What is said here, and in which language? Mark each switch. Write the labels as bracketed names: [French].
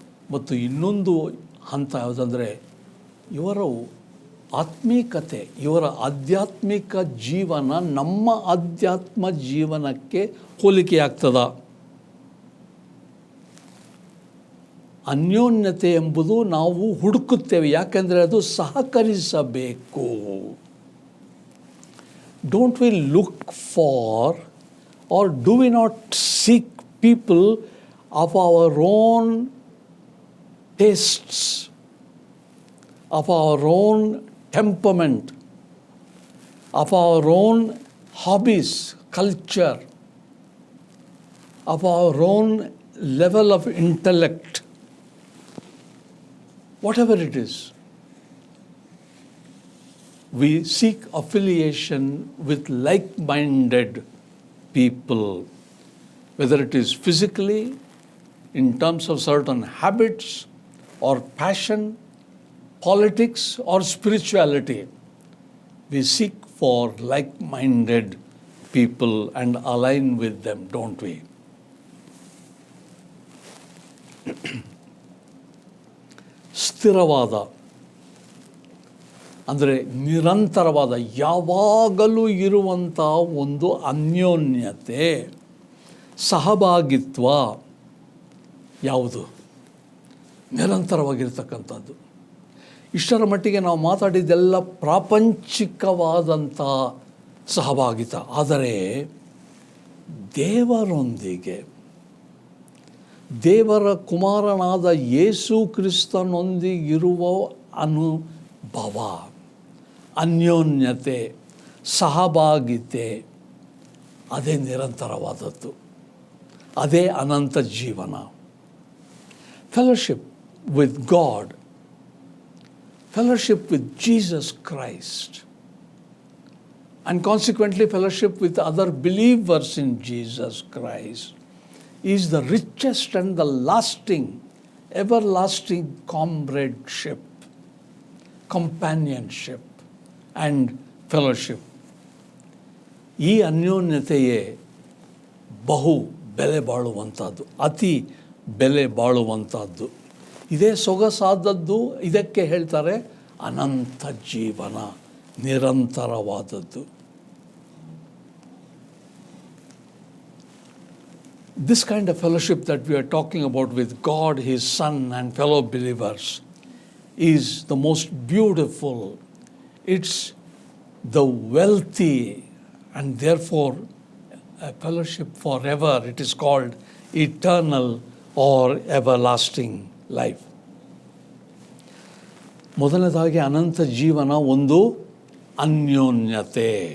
[Kannada] ಮತ್ತು ಇನ್ನೊಂದು ಹಂತ ಯಾವುದಂದರೆ, ಇವರ ಆತ್ಮೀಕತೆ, ಇವರ ಆಧ್ಯಾತ್ಮಿಕ ಜೀವನ ನಮ್ಮ ಆಧ್ಯಾತ್ಮ ಜೀವನಕ್ಕೆ ಹೋಲಿಕೆಯಾಗ್ತದ. ಅನ್ಯೋನ್ಯತೆ ಎಂಬುದು ನಾವು ಹುಡುಕುತ್ತೇವೆ, ಯಾಕೆಂದರೆ ಅದು ಸಹಕರಿಸಬೇಕು. [English] Don't we look for, or do we not seek people of our own tastes, of our own temperament, of our own hobbies, culture, of our own level of intellect, whatever it is. We seek affiliation with like-minded people, whether it is physically, in terms of certain habits, or passion, politics, or spirituality. We seek for like-minded people and align with them, don't we? [Kannada] ಸ್ಥಿರವಾದ ಅಂದರೆ ನಿರಂತರವಾದ, ಯಾವಾಗಲೂ ಇರುವಂಥ ಒಂದು ಅನ್ಯೋನ್ಯತೆ, ಸಹಭಾಗಿತ್ವ ಯಾವುದು? ನಿರಂತರವಾಗಿರ್ತಕ್ಕಂಥದ್ದು. ಇಷ್ಟರ ಮಟ್ಟಿಗೆ ನಾವು ಮಾತಾಡಿದ್ದೆಲ್ಲ ಪ್ರಾಪಂಚಿಕವಾದಂಥ ಸಹಭಾಗಿತ. ಆದರೆ ದೇವರೊಂದಿಗೆ, ದೇವರ ಕುಮಾರನಾದ ಯೇಸು ಕ್ರಿಸ್ತನೊಂದಿಗಿರುವ ಅನುಭವ, ಅನ್ಯೋನ್ಯತೆ, ಸಹಭಾಗಿತೆ, ಅದೇ ನಿರಂತರವಾದದ್ದು, ಅದೇ ಅನಂತ ಜೀವನ. [English] Fellowship with God, fellowship with Jesus Christ, and consequently fellowship with other believers in Jesus Christ is the richest and the lasting, everlasting comradeship, companionship and fellowship. [Kannada] ಈ ಅನ್ಯೋನ್ಯತೆಯೇ ಬಹು ಬೆಲೆ ಬಾಳುವಂಥದ್ದು, ಅತಿ ಬೆಲೆ ಬಾಳುವಂಥದ್ದು. ಇದೇ ಸೊಗಸಾದದ್ದು. ಇದಕ್ಕೆ ಹೇಳ್ತಾರೆ ಅನಂತ ಜೀವನ, ನಿರಂತರವಾದದ್ದು. [English] This kind of fellowship that we are talking about with God, His Son, and fellow believers is the most beautiful. It's the wealthy and therefore a fellowship forever. It is called eternal or everlasting life. [Kannada] ಮೊದಲನೇದಾಗಿ ಅನಂತ ಜೀವನ ಒಂದು ಅನ್ಯೋನ್ಯತೆ.